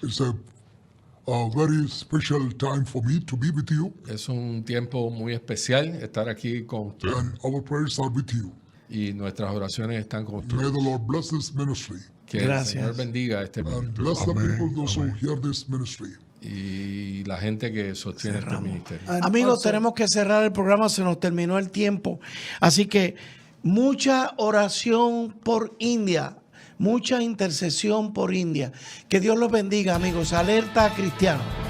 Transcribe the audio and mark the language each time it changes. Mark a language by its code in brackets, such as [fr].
[en] It's a very special time for me to be with you. [es] Es un tiempo muy especial estar aquí con ustedes. [en] And our prayers are with you. [es] Y nuestras oraciones están con ustedes. [en] May the Lord bless this ministry. [es] Que el Señor bendiga este ministerio. [en] And [es] ministerio. [en] bless the people those who hear this ministry. [es] Y la gente que sostiene este ministerio. Amigos, tenemos que cerrar el programa, se nos terminó el tiempo. Así que mucha oración por India, mucha intercesión por India. Que Dios los bendiga, amigos. Alerta Cristiano.